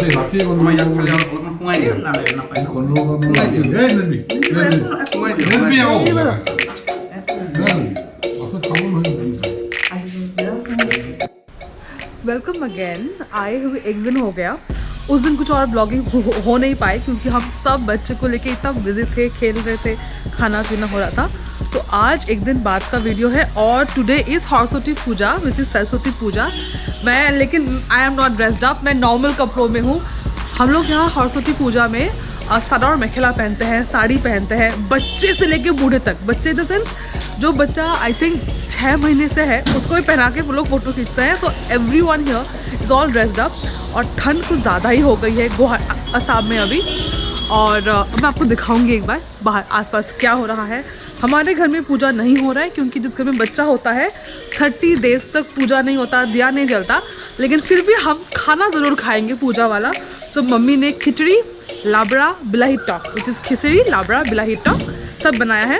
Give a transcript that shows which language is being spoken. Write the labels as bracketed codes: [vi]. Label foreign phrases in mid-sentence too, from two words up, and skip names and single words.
[hi] mati con Cuma yang kali orang pungai dia. con mati. Nanti. Pungai dia. Nanti pungai. aku. Nanti. Aku kamu nanti. वेलकम अगेन। आए हुए एक दिन हो गया। उस दिन कुछ और ब्लॉगिंग हो नहीं पाई क्योंकि हम सब बच्चे को लेके इतना बिजी थे, खेल रहे थे, खाना पीना हो रहा था। सो आज एक दिन बाद का वीडियो है और [en] today is [hi] सरस्वती पूजा, [en] which is [hi] सरस्वती पूजा। लेकिन [en] I am not dressed up, [hi] मैं नॉर्मल कपड़ों में हूँ। हम लोग यहाँ सरस्वती पूजा में सलवार मेखला पहनते हैं, साड़ी पहनते हैं, बच्चे से लेके बूढ़े तक। बच्चे [en] in the sense [hi] जो बच्चा [en] I think [hi] 6 महीने से है उसको भी पहना के वो लोग फ़ोटो खींचते हैं। [en] so every one here is all dressed up. [hi] और ठंड कुछ ज़्यादा ही हो गई है असम में अभी। और मैं आपको दिखाऊंगी एक बार बाहर आसपास क्या हो रहा है। हमारे घर में पूजा नहीं हो रहा है क्योंकि जिस घर में बच्चा होता है 30 डेज तक पूजा नहीं होता, दिया नहीं जलता। लेकिन फिर भी हम खाना ज़रूर खाएंगे पूजा वाला। सो मम्मी ने खिचड़ी, लाबड़ा, बिलाही टॉक, [en] which is [hi] खिचड़ी, लाबड़ा, बिलाही टॉक सब बनाया है।